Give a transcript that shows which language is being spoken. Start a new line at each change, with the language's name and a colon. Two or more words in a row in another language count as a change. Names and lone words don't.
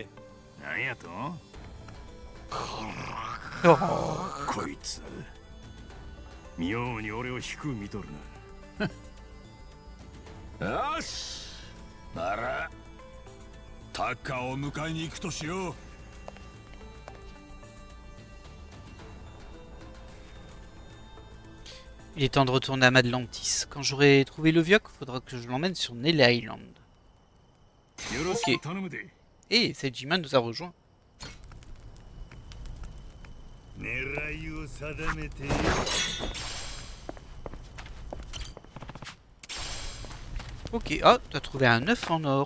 Japanese: なんやとこいつ妙に俺を低く見とるな。よし、ならタッカーを迎えに行くとしよう。
French: Il est temps de retourner à Madlantis. Quand j'aurai trouvé le Vioc, faudra que je l'emmène sur Nelly Island. Ok. Et Seijima nous a rejoint. Ok, ah, t'as trouvé un œuf en or.